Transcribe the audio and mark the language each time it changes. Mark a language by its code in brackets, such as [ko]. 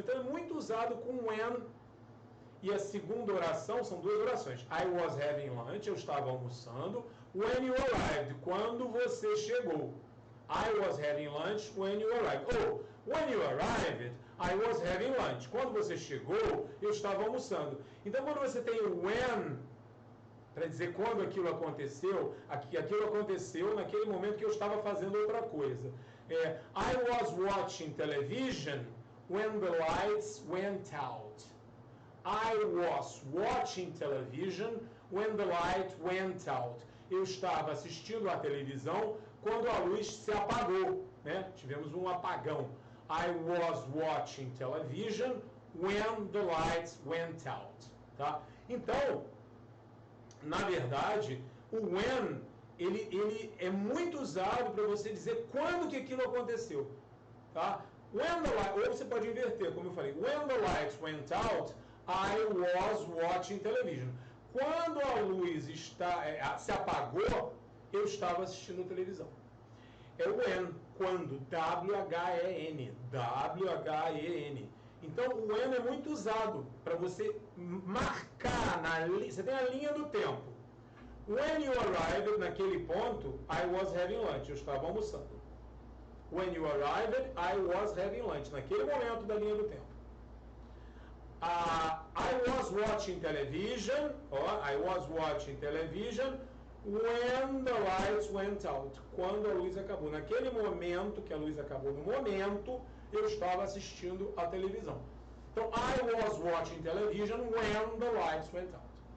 [pt] Então, é muito usado com when. E a segunda oração, são duas orações. [en] I was having lunch, [pt] eu estava almoçando. [en] When you arrived, [pt] quando você chegou. [en] I was having lunch when you arrived. [pt] Ou, [en] when you arrived, I was having lunch. [pt] Quando você chegou, eu estava almoçando. Então, quando você tem o when, para dizer quando aquilo aconteceu, aquilo aconteceu naquele momento que eu estava fazendo outra coisa. [en] I was watching television when the lights went out. I was watching television when the light went out. [pt] Eu estava assistindo a televisão quando a luz se apagou, né? Tivemos um apagão. [en] I was watching television when the lights went out. [pt] Tá? Então, na verdade, o when, ele é muito usado para você dizer quando que aquilo aconteceu. Tá? [en] When the light, [pt] ou você pode inverter, como eu falei. [en] When the lights went out, I was watching television. [pt] Quando a luz se apagou, eu estava assistindo televisão. É o when, quando, W-H-E-N, W-H-E-N. Então, o when é muito usado para você marcar, você tem a linha do tempo. [en] When you arrived, [pt] naquele ponto, [en] I was having lunch, [pt] eu estava almoçando. [en] When you arrived, I was having lunch, [pt] naquele momento da linha do tempo. [en] I was watching television, I was watching television when the lights went out. [pt] Quando a luz acabou. Naquele momento que a luz acabou, no momento, eu estava assistindo a televisão. Então, [en] I was watching television when the lights went out.